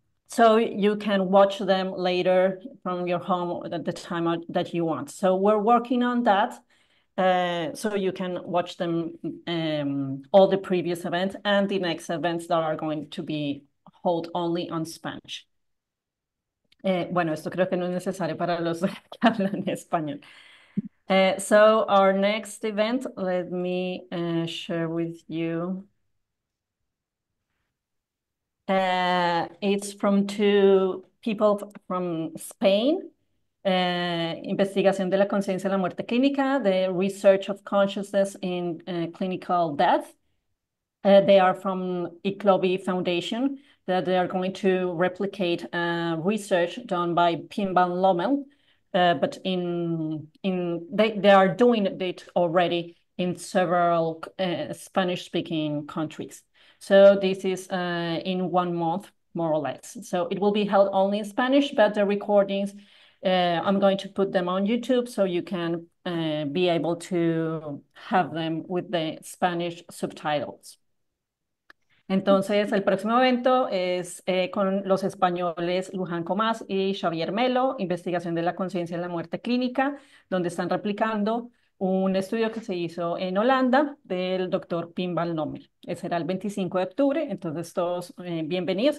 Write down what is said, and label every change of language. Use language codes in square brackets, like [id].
[en] So you can watch them later from your home at the time that you want. So we're working on that. So you can watch them, all the previous events and the next events that are going to be hold only on Spanish. [es] Bueno, esto creo que no es necesario para los que hablan español. [en] So our next event, let me share with you. It's from two people from Spain. [es] Investigación de la conciencia de la muerte clínica, [en] the research of consciousness in clinical death. They are from ICLOBI Foundation, that they are going to replicate research done by Pim van Lommel, but they are doing it already in several Spanish-speaking countries. So this is in 1 month, more or less. So it will be held only in Spanish, but the recordings, I'm going to put them on YouTube so you can be able to have them with the Spanish subtitles. [es] Entonces, el próximo evento es con los españoles Luján Comas y Xavier Melo, investigación de la conciencia en la muerte clínica, donde están replicando un estudio que se hizo en Holanda del doctor Pim van Lommel. Será el 25 de octubre, entonces todos bienvenidos.